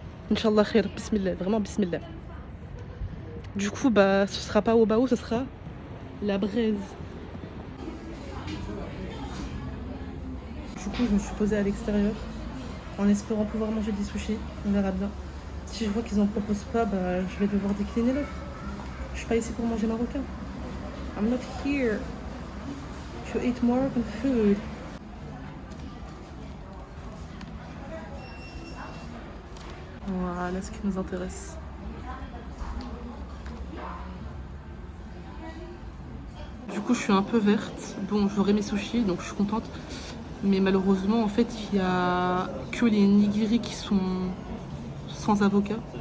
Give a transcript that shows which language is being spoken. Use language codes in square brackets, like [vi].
[ar] Inch'Allah khair, [fr] bismillah, vraiment bismillah. Du coup, bah, ce sera pas au Bao, ce sera la braise. Du coup, je me suis posée à l'extérieur en espérant pouvoir manger des sushis. On verra bien. Si je vois qu'ils en proposent pas, bah, je vais devoir décliner l'offre. Je suis pas ici pour manger marocain. [en] I'm not here to eat Moroccan food. [fr] Voilà ce qui nous intéresse. Du coup, je suis un peu verte. Bon, j'aurai mes sushis, donc je suis contente. Mais malheureusement, en fait, il n'y a que les nigiri qui sont sans avocat.